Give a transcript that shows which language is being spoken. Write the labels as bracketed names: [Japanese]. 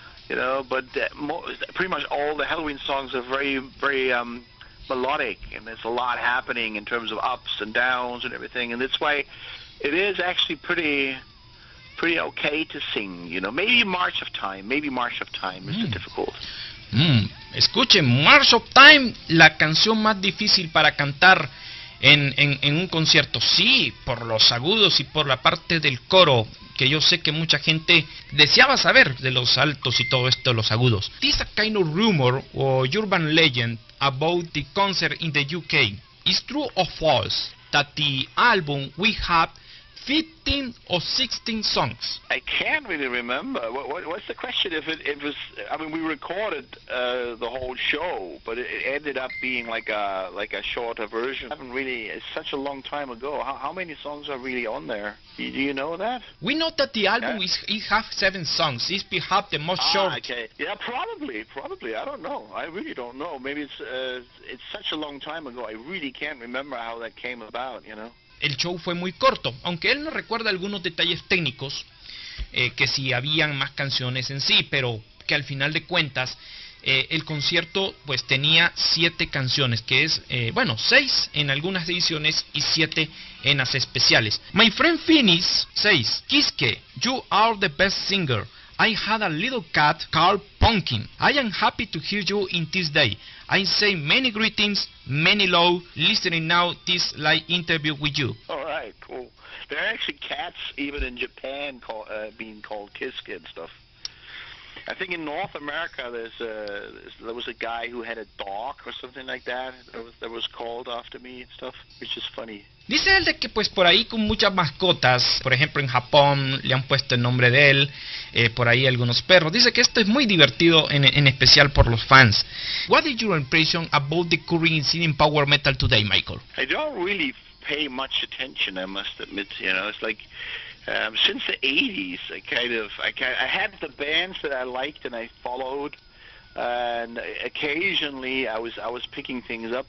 [English] You know, but pretty much all the Helloween songs are very, very melodic, and there's a lot happening in terms of ups and downs and everything, and that's why it is actually pretty okay to sing, you know. Maybe March of Time is difficult. [Spanish] Escuchen, March of Time, la canción más difícil para cantar en un concierto. Sí, por los agudos y por la parte del coro, que yo sé que mucha gente deseaba saber de los altos y todo esto de los agudos. [English] This is a kind of rumor or urban legend about the concert in the UK. Is true or false that the album we have 15 or 16 songs? I can't really remember. What's the question? If it was, I mean, we recorded the whole show, but it ended up being like a shorter version. I haven't really. It's such a long time ago. How many songs are really on there? Do you know that? We know that the album it have 7 songs. It's perhaps the most short. Okay. Yeah, probably. I don't know. I really don't know. Maybe it's such a long time ago. I really can't remember how that came about. You know. [Spanish] El show fue muy corto, aunque él no recuerda algunos detalles técnicos, que si habían más canciones en sí, pero que al final de cuentas el concierto pues tenía 7 canciones, que es, 6 en algunas ediciones y 7 en las especiales. [English] My friend Finis says, Kiske, you are the best singer. I had a little cat called Pumpkin. I am happy to hear you in this day. I say many greetings, many love, listening now this live interview with you. All right, cool. There are actually cats even in Japan being called Kiske and stuff. I think in North America there was a guy who had a dog or something like that was called after me and stuff, which is funny. [Spanish] Dice él de que pues por ahí con muchas mascotas, por ejemplo en Japón le han puesto el nombre de él, por ahí algunos perros. Dice que esto es muy divertido en especial por los fans. [English] What is your impression about the current scene in power metal today, Michael? I don't really pay much attention, I must admit. You know, it's like since the 80s, I had the bands that I liked and I followed, and occasionally I was picking things up.